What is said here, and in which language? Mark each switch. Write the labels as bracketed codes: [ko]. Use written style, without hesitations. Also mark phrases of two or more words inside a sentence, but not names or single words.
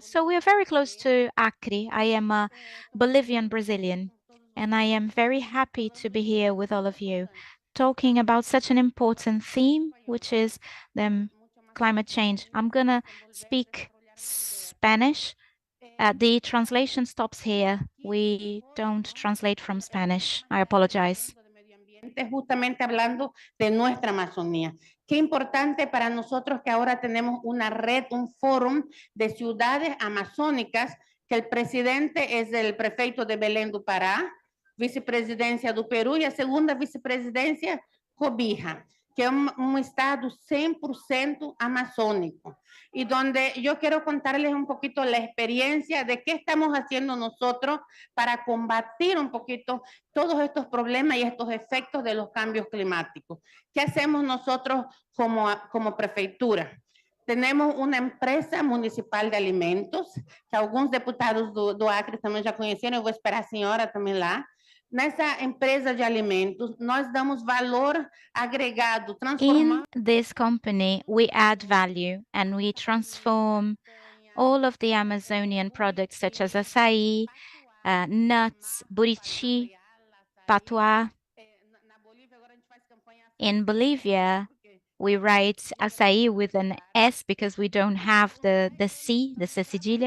[en] So we are very close to Acre. I am a Bolivian Brazilian, and I am very happy to be here with all of you, talking about such an important theme, which is the climate change. I'm gonna speak Spanish. The translation stops here. We don't translate from Spanish. I apologize. [es] Justamente hablando de nuestra Amazonía. Qué importante para nosotros que ahora tenemos una red, un fórum de ciudades amazónicas, que el presidente es el prefeito de Belém do Pará, vicepresidencia do Peru y la segunda vicepresidencia, Cobija, que es un estado 100% amazónico. Y donde yo quiero contarles un poquito la experiencia de qué estamos haciendo nosotros para combatir un poquito todos estos problemas y estos efectos de los cambios climáticos. ¿Qué hacemos nosotros como prefeitura? Tenemos una empresa municipal de alimentos, que algunos diputados [pt] do Acre também já conheceram, eu vou esperar a senhora também lá. Nessa empresa de alimentos, nós damos valor agregado, [en] In this company, we add value and we transform all of the Amazonian products such as açaí, nuts, buriti, patuá. In Bolivia, we write açaí with an S because we don't have the C, the cedilha.